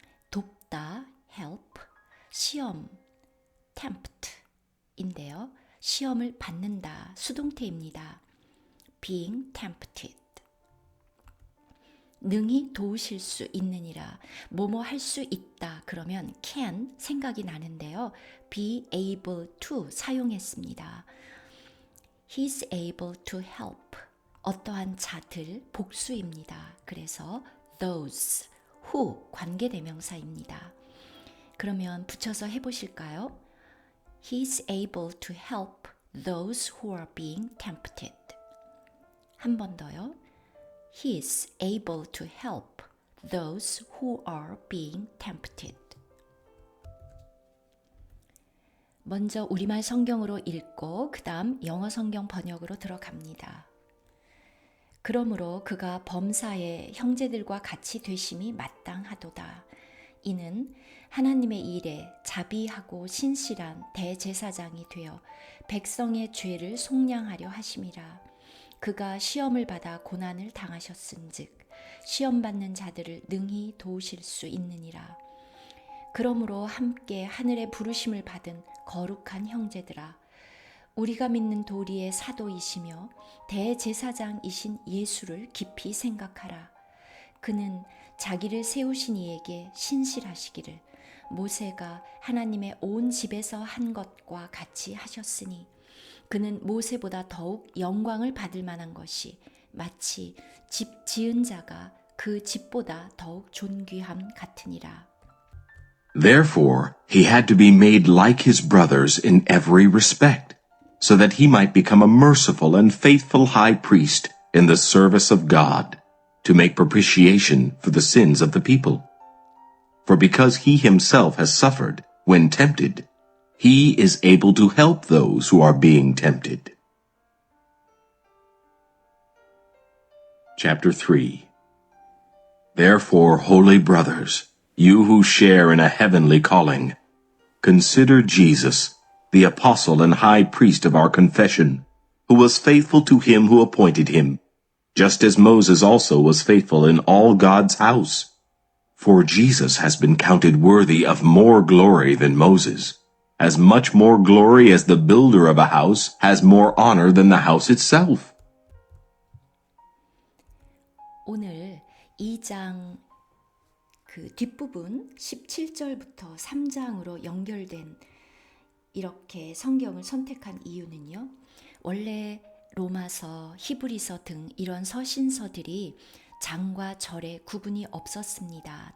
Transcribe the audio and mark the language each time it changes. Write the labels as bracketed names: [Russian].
[Korean] 돕다, help, 시험, tempt 인데요. 시험을 받는다, 수동태입니다. [English] being tempted. [Korean] 능히 도우실 수 있느니라. 뭐뭐 할 수 있다 그러면 can 생각이 나는데요. [English] be able to [Korean] 사용했습니다. [English] He's able to help. [Korean] 어떠한 자들 복수입니다. 그래서 those, who 관계대명사입니다. 그러면 붙여서 해보실까요? [English] He's able to help those who are being tempted. [Korean] 한 번 더요. [English] He's able to help those who are being tempted. [Korean] 먼저 우리말 성경으로 읽고 그 다음 영어 성경 번역으로 들어갑니다. 그러므로 그가 범사의 형제들과 같이 되심이 마땅하도다. 이는 하나님의 일에 자비하고 신실한 대제사장이 되어 백성의 죄를 속량하려 하심이라. 그가 시험을 받아 고난을 당하셨은즉 시험 받는 자들을 능히 도우실 수 있느니라. 그러므로 함께 하늘의 부르심을 받은 거룩한 형제들아, 우리가 믿는 도리의 사도이시며 대제사장이신 예수를 깊이 생각하라. 그는 자기를 세우신 이에게 신실하시기를 모세가 하나님의 온 집에서 한 것과 같이 하셨으니 그는 모세보다 더욱 영광을 받을 만한 것이 마치 집 지은 자가 그 집보다 더욱 존귀함 같으니라. [English] Therefore, he had to be made like his brothers in every respect, so that he might become a merciful and faithful high priest in the service of God, to make propitiation for the sins of the people. For because he himself has suffered when tempted, he is able to help those who are being tempted. Chapter 3. Therefore, holy brothers, you who share in a heavenly calling, consider Jesus, the apostle and high priest of our confession, who was faithful to him who appointed him, just as Moses also was faithful in all God's house. For Jesus has been counted worthy of more glory than Moses, as much more glory as the builder of a house has more honor than the house itself. [Korean] 오늘 2장 그 뒷부분 17절부터 3장으로 연결된 이렇게 성경을 선택한 이유는요. 원래 로마서, 히브리서 등 이런 서신서들이 장과 절의 구분이 없었습니다.